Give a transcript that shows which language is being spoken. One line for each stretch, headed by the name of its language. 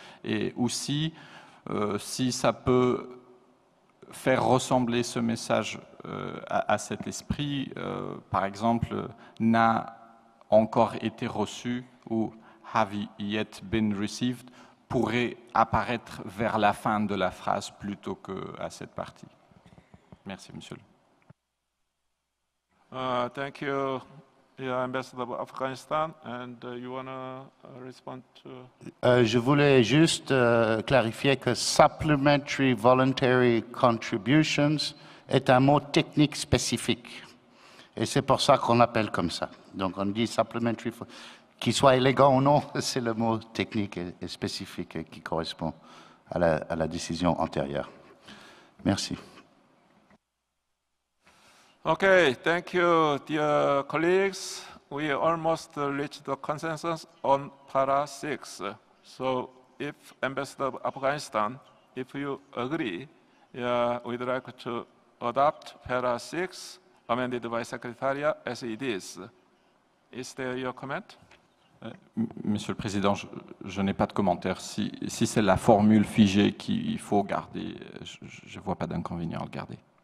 French: Et aussi, si ça peut faire ressembler ce message à cet esprit, par exemple, n'a encore été reçu ou
English: have yet been received
French: pourrait apparaître vers la fin de la phrase plutôt qu'à cette partie. Merci, monsieur.
English: Thank you, Ambassador of Afghanistan. And you want to respond to?
French: Je voulais juste clarifier que
English: supplementary voluntary contributions
French: est un mot technique spécifique. Et c'est pour ça qu'on l'appelle comme ça. Donc on dit supplementary, qu'il soit élégant ou non, c'est le mot technique et spécifique qui correspond à la décision antérieure. Merci.
English: Okay, thank you, dear colleagues. We almost reached the consensus on Para 6. So if Ambassador of Afghanistan, if you agree, we'd like to adopt Para 6 amended by Secretariat as it is. Is there your comment?
French: Monsieur le Président, je n'ai pas de commentaire. Si c'est la formule figée qu'il faut garder, je ne vois pas d'inconvénient à le garder.